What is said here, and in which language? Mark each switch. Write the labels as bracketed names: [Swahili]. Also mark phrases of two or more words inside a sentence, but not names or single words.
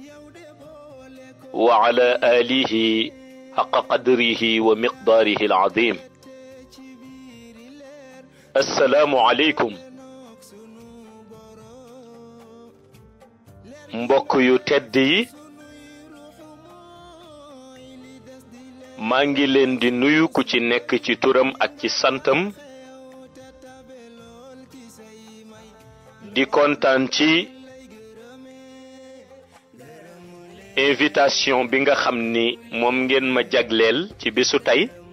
[Arabic] وعلى آله حق قدره ومقداره العظيم السلام عليكم [Wolof] mbokk yu tedd yi maa ngi leen di nuyu ku ci nekk ci turam ak ci santam di kontaan ci invitation bi nga xam ni moom ngeen ma jagleel ci bisu tey